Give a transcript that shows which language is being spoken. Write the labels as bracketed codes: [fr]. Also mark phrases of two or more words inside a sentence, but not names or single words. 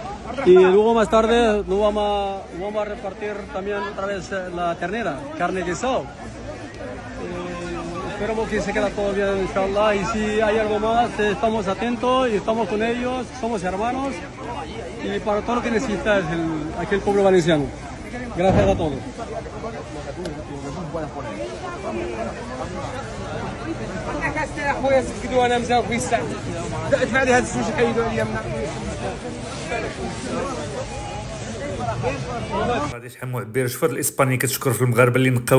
[es] Y luego más tarde nos vamos a repartir también otra vez la ternera, carne de guisado. Esperamos que se quede todo bien, inshallah. Y si hay algo más, estamos atentos y estamos con ellos, somos hermanos. y para todo lo que necesitas aquí el pueblo valenciano. Gracias a todos. [ar] غادي شحال معبر شوف هاد الاسباني كتشكر في المغاربه اللي نقاو